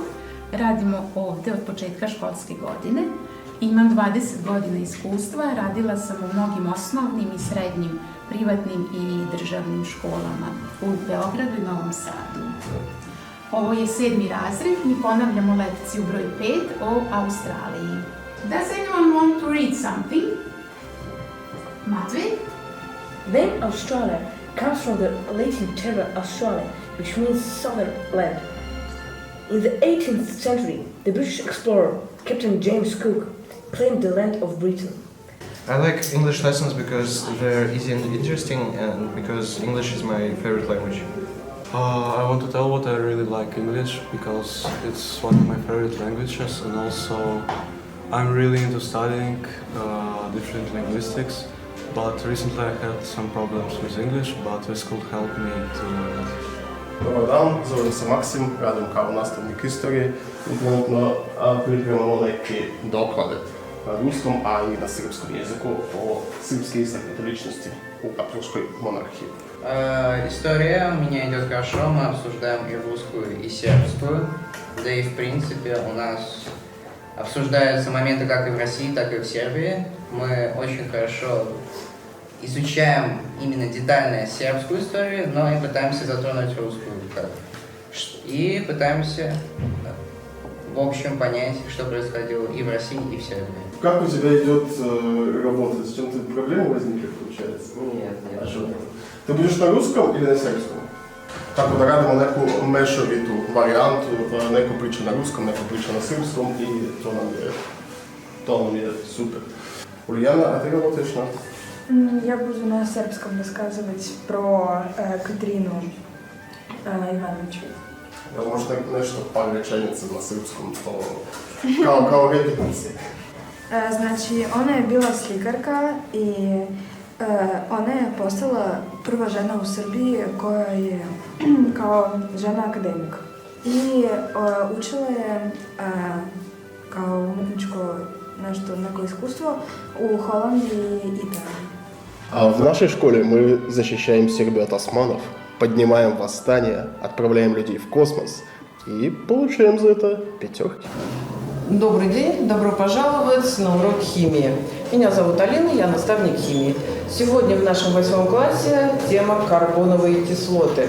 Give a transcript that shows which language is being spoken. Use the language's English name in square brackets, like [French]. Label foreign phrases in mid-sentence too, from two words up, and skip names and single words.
[Serbian] Radimo ovde od početka školske godine. Imam 20 godina iskustva, radila sam u mnogim osnovnim i srednjim privatnim i državnim školama u Beogradu i Novom Sadu. Ovo je 7. razred, mi ponavljamo lekciju broj 5 o Australiji. [English] Does anyone want to read something? Matvey? Name Australia comes from the Latin term Australia, which means southern land. In the 18th century, the British explorer Captain James Cook claimed the land of Britain. I like English lessons because they're easy and interesting, and because English is my favorite language. I want to tell what I really like English because it's one of my favorite languages, and also I'm really into studying different linguistics. But recently I had some problems with English, but this could help me to learn it. [Serbian] Dobar dan, zovem se Maksim, radim kao nastavnik istorije i trenutno pripremamo neke doklade na ruskom, a i na srpskom jeziku o srpske istaknute ličnosti u Aptolskoj monarhiji. [Russian] История у меня идет хорошо, мы обсуждаем и русскую, и сербскую, да и в принципе у нас обсуждаются моменты как и в России, так и в Сербии. Мы очень хорошо изучаем именно детально сербскую историю, но и пытаемся затронуть русскую. И пытаемся в общем понять, что происходило и в России, и в Сербии. Как у тебя идет работа? С чем-то проблемы возникли, получается? Нет. А что? Ты будешь на русском или на сербском? [Serbian] Tako da radimo neku mešovitu varijantu, neko priča na ruskom, neko priča na srpskom i to nam je super. [Russian] Ульяна, а ты работаешь на? Я буду на сербском рассказывать про Катерину Ивановичу. [Serbian] Možda nešto par rečenica na srpskom, kao repeticija. Znači, ona je bila slikarka i ona je postala prva žena u Srbiji koja je kao žena akademik. I učila je kao umetničko neko iskustvo u Holandiji i Italiji. [Russian] А в нашей школе мы защищаем Сербию от османов, поднимаем восстание, отправляем людей в космос и получаем за это 5. Добрый день, добро пожаловать на урок химии. Меня зовут Алина, я наставник химии. Сегодня в нашем 8 классе тема карбоновые кислоты.